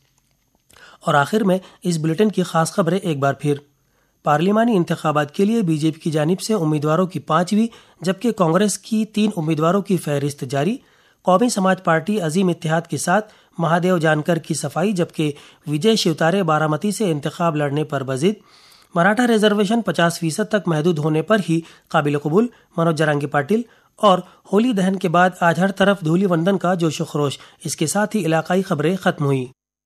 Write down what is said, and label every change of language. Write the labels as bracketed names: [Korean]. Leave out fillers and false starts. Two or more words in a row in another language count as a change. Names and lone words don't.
[Urdu] اور آخر میں اس بلیٹن کی خاص خبریں ایک بار پھر. پارلیمانی انتخابات کے لیے BJP کی جانب سے امیدواروں کی 5ویں جبکہ کانگریس کی 3 امیدواروں کی فہرست جاری. قومی سماج پارٹی عظیم اتحاد کے ساتھ مہادیو جانکر کی صفائی، جبکہ وجے شیوتارے بارامتی سے انتخاب لڑنے پر بضد. مراٹھا ریزرویشن 50% تک محدود ہونے پر ہی قابل قبول، منوج جرانگی پاٹل. اور ہولی دہن کے بعد آج ہر طرف دھولی وندن کا جوش و خروش. اس کے ساتھ ہی علاقائی خبریں ختم ہوئی.